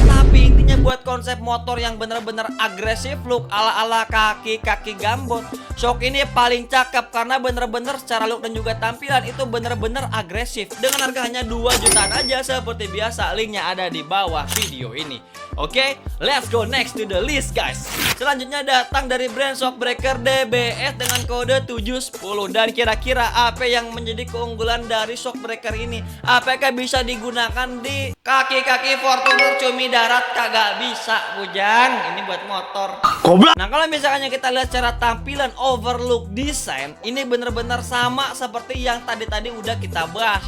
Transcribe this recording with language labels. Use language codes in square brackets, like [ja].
[id] Tapi intinya buat konsep motor yang bener-bener agresif look ala-ala kaki-kaki gambot, shock ini paling cakep karena bener-bener secara look dan juga tampilan itu bener-bener agresif. Dengan harga hanya 2 jutaan aja seperti biasa. Linknya ada di bawah video ini. [en] Oke, let's go next to the list guys. [id] Selanjutnya datang dari brand shockbreaker DBS dengan kode 710. Dan kira-kira apa yang menjadi keunggulan dari shockbreaker ini? Apakah bisa digunakan di kaki-kaki Fortuner cumi darat? Kagak bisa, bujang. Ini buat motor. Nah, kalau misalnya kita lihat secara tampilan overlook desain, ini bener-bener sama seperti yang tadi udah kita bahas.